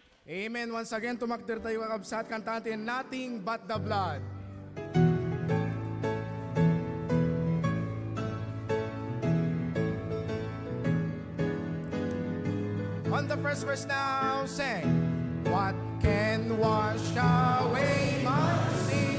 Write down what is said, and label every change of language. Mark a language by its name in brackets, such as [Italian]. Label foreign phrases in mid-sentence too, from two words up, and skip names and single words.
[English] Amen. Once again, [Iloko] tumakdir tayo kakabsat, kantatin Nothing But the Blood. [English] On the first verse now, sing. What can wash away my sin?